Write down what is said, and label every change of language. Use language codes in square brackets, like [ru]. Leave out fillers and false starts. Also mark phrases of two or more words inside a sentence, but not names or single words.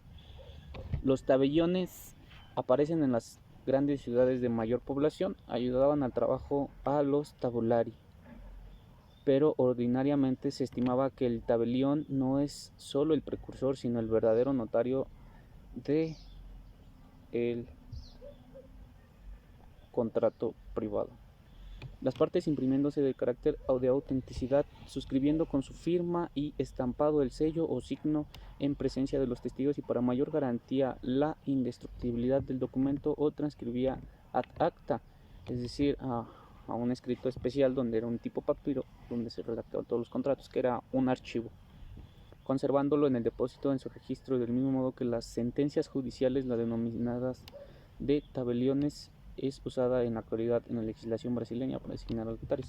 [es] Los tabellones aparecen en las grandes ciudades de mayor población, ayudaban al trabajo a los tabulari, pero ordinariamente se estimaba que el tabelión no es solo el precursor, sino el verdadero notario de el contrato privado. Las partes imprimiéndose de carácter o de autenticidad, suscribiendo con su firma y estampado el sello o signo en presencia de los testigos, y para mayor garantía la indestructibilidad del documento, o transcribía [la] ad acta, [es] es decir, a un escrito especial donde era un tipo papiro donde se redactaban todos los contratos, que era un archivo, conservándolo en el depósito en su registro, del mismo modo que las sentencias judiciales, las denominadas de tabeliones, es usada en la actualidad en la legislación brasileña para designar a los notarios.